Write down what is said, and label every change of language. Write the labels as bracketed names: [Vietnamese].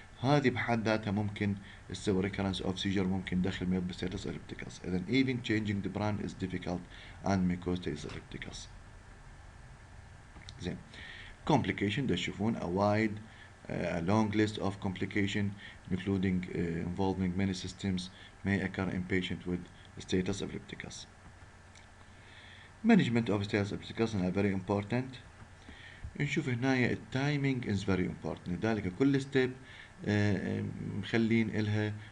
[Arabic] هذه بحد ذاتها ممكن تسوي recurrence of seizure، ممكن دخل المريض بستاتس epilepticus. إذا [English] even changing the brand is difficult and may cause status epilepticus. [Arabic] زين. [English] complication [Arabic] ده تشوفون [English] a wide a long list of complication including involving many systems may occur in patient with status epilepticus. management of status epilepticus is very important. [Arabic] نشوف هنا التايمينج [English] is very important، [Arabic] لذلك كل ستيب مخلين إلها